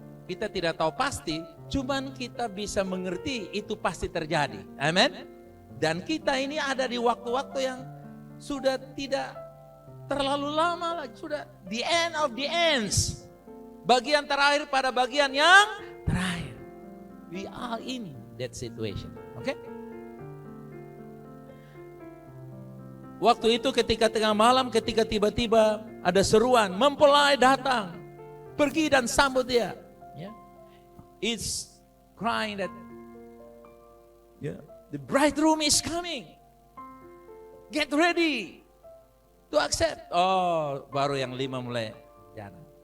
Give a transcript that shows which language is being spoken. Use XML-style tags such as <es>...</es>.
<id>Kita tidak tahu pasti, cuman kita bisa mengerti itu pasti terjadi. Amin. Dan kita ini ada di waktu-waktu yang sudah tidak terlalu lama lagi, sudah</id> <en>the end of the ends.</en> <id>Bagian terakhir pada bagian yang terakhir.</id> <en>We are in that situation. Oke?</en> <id>Waktu itu ketika tengah malam, ketika tiba-tiba ada seruan, mempelai datang, pergi dan sambut dia.</id> <en>It's crying that the bridegroom is coming. Get ready to accept.</en> <id>Oh, baru yang 5 mulai jalan.</id>